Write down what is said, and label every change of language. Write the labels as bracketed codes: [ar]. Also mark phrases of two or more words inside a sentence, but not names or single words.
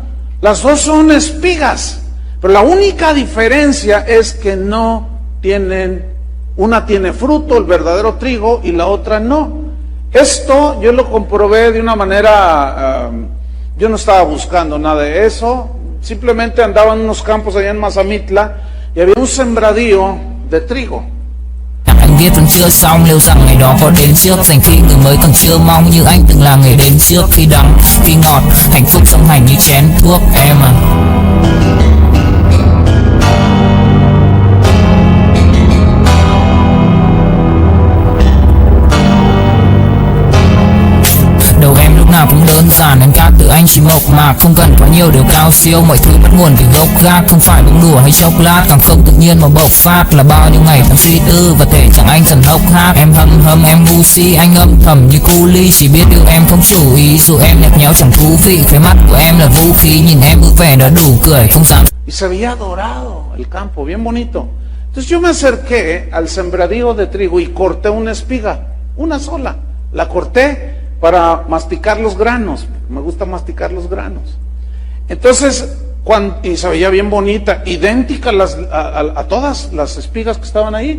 [es] Las dos son espigas, pero la única diferencia es que una tiene fruto, el verdadero trigo, y la otra no. Esto yo lo comprobé de una manera, yo no estaba buscando nada de eso, simplemente andaba en unos campos allá en Mazamitla y había un sembradío de trigo. [vi] viết vẫn chưa xong, liệu rằng ngày đó có đến trước, dành khi người mới từng chưa mong như anh từng là người đến trước. Khi đắng, khi ngọt, hạnh phúc song hành như chén thuốc em à. Đầu em lúc nào cũng đơn giản, em khác từ anh chỉ mộc mạc, không cần quá nhiều điều cao siêu, mọi thứ bắt nguồn từ gốc gác, không phải bông đùa hay chốc lát, càng không tự nhiên mà bộc phát là bao nhiêu ngày tháng suy tư và thể chẳng anh dần hốc hác. Em hâm em ngu si, anh âm thầm như cu ly, chỉ biết yêu em không chủ ý, dù em nhạt nhẽo chẳng thú vị, khóe mắt của em là vũ khí, nhìn em vui vẻ đã đủ cười, không dám. [es] Y se veía dorado el campo, bien bonito. Entonces yo me acerqué al sembradío de trigo y corté una espiga, una sola. La corté para masticar los granos, me gusta masticar los granos. Entonces, y se veía bien bonita, idéntica a todas las espigas que estaban ahí.